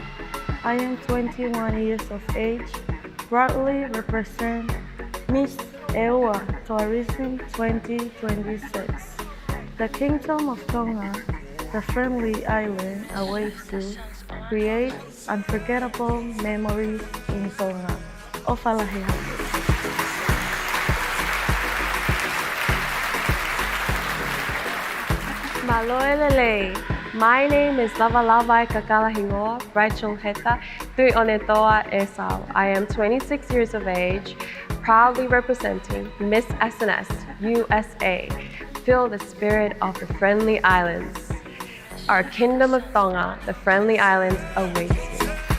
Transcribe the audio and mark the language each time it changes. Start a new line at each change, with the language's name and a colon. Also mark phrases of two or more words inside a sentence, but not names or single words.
English: I am 21 years of age, proudly represent Miss Ewa Tourism 2026. The Kingdom of Tonga, the friendly island, awaits you. Create unforgettable memories in Tonga. Ofalahe. Malolele, my name is Lava Kakalahingoa Rachel Heta Tui Onetoa Esau. I am 26 years of age, proudly representing Miss SNS USA. Feel the spirit of the friendly islands. Our Kingdom of Tonga, the friendly islands, awaits you.